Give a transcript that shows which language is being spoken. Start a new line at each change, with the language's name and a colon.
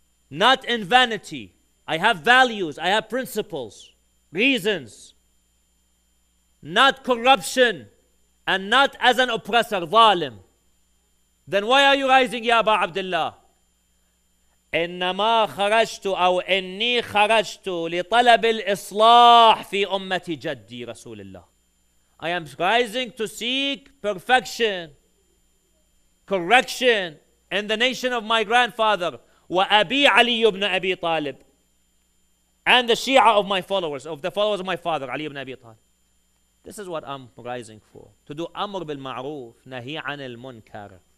English: Not in vanity. I have values, I have principles, reasons. Not corruption, and not as an oppressor, zalim. Then why are you rising, Ya Aba Abdullah?
Arabic: إنما خرجت أو إني خرجت لطلب الإصلاح في أمة جدي رسول الله.
English: I am rising to seek perfection, correction in the nation of my grandfather,
Arabic: وأبي علي
English: ibn Abi Talib, and the Shia of my followers, of the followers of my father, Ali ibn Abi Talib. This is what I'm rising for. To do Amr bil Ma'ruf, Nahi anil Munkar.